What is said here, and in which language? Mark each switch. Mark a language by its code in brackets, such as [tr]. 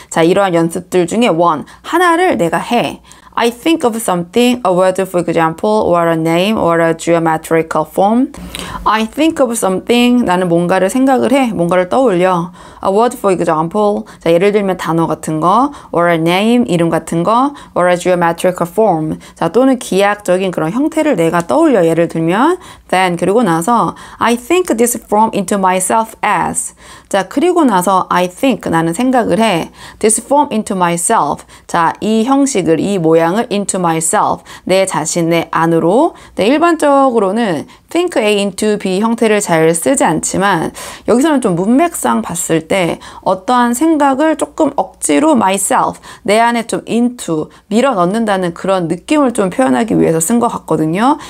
[ko] 자, 이러한 연습들 중에 하나를 내가 해. [en] I think of something, a word for example, or a name, or a geometrical form. I think of something, [ko] 나는 뭔가를 생각을 해, 뭔가를 떠올려. [en] A word for example, [ko] 자, 예를 들면 단어 같은 거, [en] or a name, [ko] 이름 같은 거, [en] or a geometrical form, [ko] 자, 또는 기하학적인 그런 형태를 내가 떠올려. 예를 들면, [en] then, [ko] 그리고 나서, [en] I think this form into myself as. [ko] 자, 그리고 나서, [en] I think, [ko] 나는 생각을 해. [en] This form into myself. [ko] 자, 이 형식을, 이 모양을 [en] into myself. [ko] 내 자신, 내 안으로. 네, 일반적으로는 [en] think A into B [ko] 형태를 잘 쓰지 않지만 여기서는 좀 문맥상 봤을 때 어떠한 생각을 조금 억지로 myself, 내 안에 좀 into, 밀어 넣는다는 그런 느낌을 좀 표현하기 위해서 쓴 것 같거든요.